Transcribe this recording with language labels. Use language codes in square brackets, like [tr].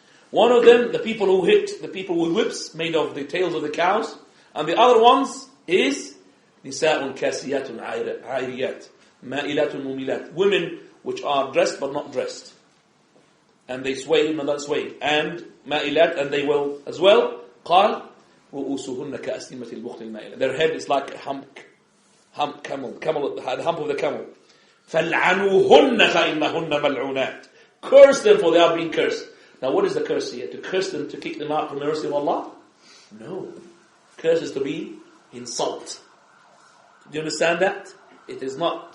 [en] One of them, the people who hit the people with whips made of the tails of the cows. And the other ones is [ar] نِسَاءٌ كَاسِيَاتٌ عَيْرِيَاتٌ مَائِلَاتٌ مُمِلَاتٌ, [en] women which are dressed but not dressed. And they sway and not sway. And مَائِلَات, and they will as well. [ar] قال رؤوسهن كأسنمة البخت المائلة. [en] Their head is like a camel, the hump of the camel. [ar] فَالْعَنُوهُنَّ فَإِنَّهُنَّ مَلْعُونَاتٌ. [en] Curse them, for they are being cursed. Now what is the curse here? To curse them, to kick them out from the mercy of Allah? No. Curse is to be insult. Do you understand that? It is not.